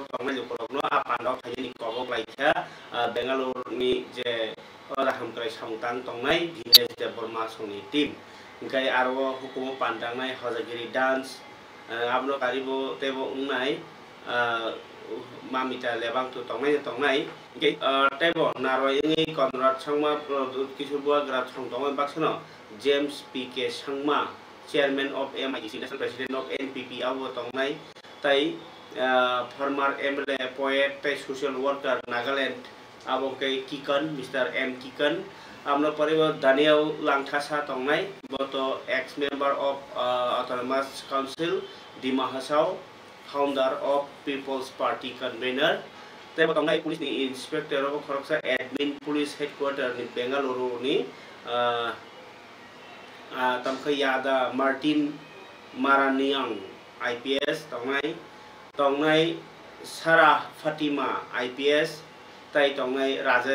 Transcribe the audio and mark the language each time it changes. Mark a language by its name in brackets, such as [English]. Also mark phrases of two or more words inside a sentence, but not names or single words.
[Kok Borok] tongnai lukurok no apando khayini kobok laikha Bengaluru ni je raham krai samtang tongnai Dinesh Devarma soni team kai aro hukumo pandangnai hojagiri dance abno karibo tebo ungnai mamita lebang tu tongnai kai tebo naro ini Conrad Sangma Kishore Buagra tongnai baksono James PK Sangma [English] chairman of MIDC national president of NPP [Kok Borok] abo tongnai tai [English] former MLA poet [Kok Borok] tai [English] social worker [Kok Borok] Nagaland abo kai Kikan Mr. M Kikan amno paribo Daniel Langthasa tongnai boto [English] ex member of Autonomous Council Dima Hasau founder of People's Party convener [Kok Borok] tebo tongnai police ni [English] inspector of Khoroksa admin police headquarter [Kok Borok] ni Bengaluru ni tamkhayada Martin Maraniang IPS tongnai Sarah Fatima IPS tai tongnai Rajesh